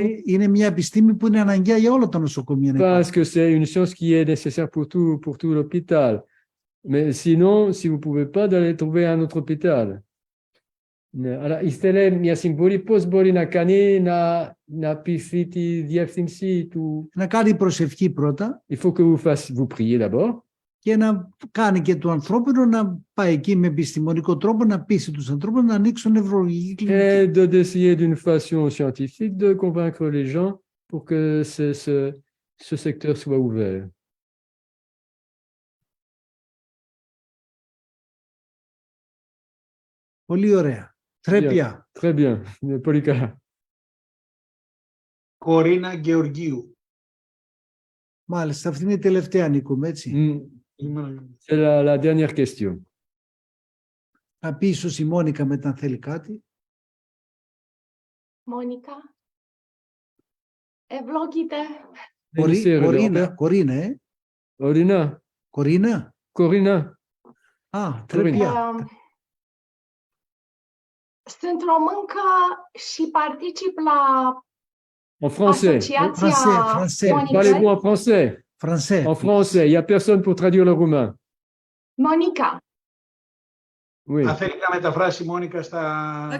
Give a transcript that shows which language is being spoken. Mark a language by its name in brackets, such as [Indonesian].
[Greek] Είναι μια επιστήμη που είναι αναγκαία για όλα τα νοσοκομεία. [French] Parce que c'est une science qui est nécessaire pour tout l'hôpital. Mais sinon, si vous pouvez pas, d'aller trouver un autre hôpital. [Greek] Αλλά ήθελε μια συμβουλή πώς μπορεί να κάνει να πειθεί τη διεύθυνση του. Να κάνει προσευχή πρώτα. [French] Il faut que vous priez d'abord. [Greek] Και να κάνει και το ανθρώπινο να πάει εκεί με επιστημονικό τρόπο να πείσει τους ανθρώπους να ανοίξουν νευρολογική κλινική. [French] Et d'essayer d'une façon scientifique de convaincre les gens pour que ce secteur soit ouvert. [Greek] Πολύ ωραία. [French] Très bien. Très bien. [Greek] Πολύ καλά. Κορίνα Γεωργίου. Μάλιστα, αυτή είναι η τελευταία, Νίκο, έτσι. [French] C'est la dernière question. [Greek] Θα πει ίσως η Μόνικα μετά αν θέλει κάτι. Monica, ευλόγητε. Κορίνα, [French] Corina. [Greek] Κορίνα. [French] Corina. Ah, très bien. [Romanian] Sunt româncă și particip la [French] En français. Français. Parlez-vous en français? Français. En français. Il n'y a personne pour traduire le roumain. Monica. Oui. [Greek] Θα θέλει να μεταφράσει η Μόνικα στα...